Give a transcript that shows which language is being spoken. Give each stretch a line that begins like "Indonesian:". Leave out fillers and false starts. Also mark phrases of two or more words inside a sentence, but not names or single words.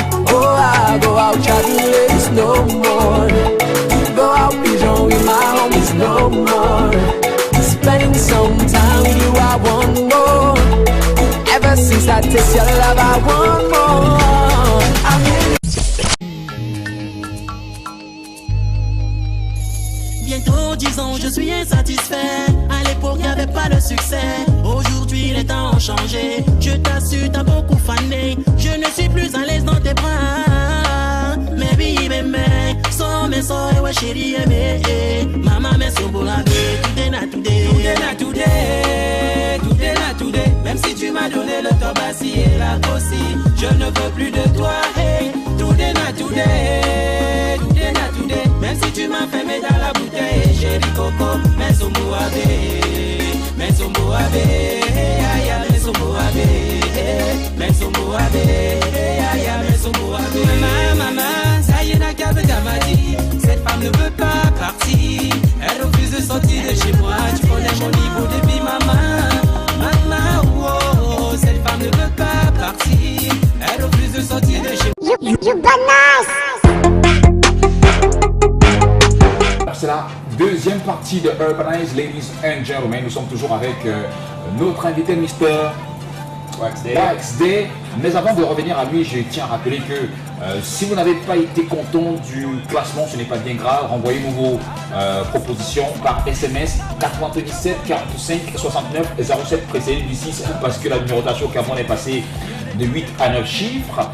English: Oh, I'll go out traveling, no more. Go out pigeon with my homies, no more. Spending some time with you, I want more. Ever since I taste your love, I want more. I'm in.
French: Bientôt 10 ans, je suis insatisfait. À l'époque, il n'y avait pas de succès. Aujourd'hui, les temps ont changé. Je t'assure, t'as beaucoup fané. Je ne suis plus à l'aise dans tes bras. Mais oui, mais, so, ouais, chérie, mais, maman, mais, so, bon, la vie, tout est na, today. Même si tu m'as donné le tobassi et la gossi, je ne veux plus de toi, hey. Tout est na, today. Même si tu m'as fait mettre dans la bouteille, chérie Coco, mais sombo abe, mais sombo abe, aya, mais sombo abe, mais sombo abe, aya, mais sombo abe. Maman, ça y est, n'a qu'à dit, cette femme ne veut pas partir, elle refuse de sortir de chez moi, tu connais mon niveau depuis maman, oh, cette femme ne veut pas partir, elle refuse de sortir de chez moi.
English: You bananas!
French: C'est la deuxième partie de Urbanize,
English: ladies and gentlemen.
French: Nous sommes toujours avec notre invité Mr. Wax Day. Mais avant de revenir à lui, je tiens à rappeler que si vous n'avez pas été content du classement, ce n'est pas bien grave. Renvoyez-nous vos propositions par SMS 97 45 69 07 précédé du 6 parce que la numérotation au Cameroun est passée de 8 à 9 chiffres.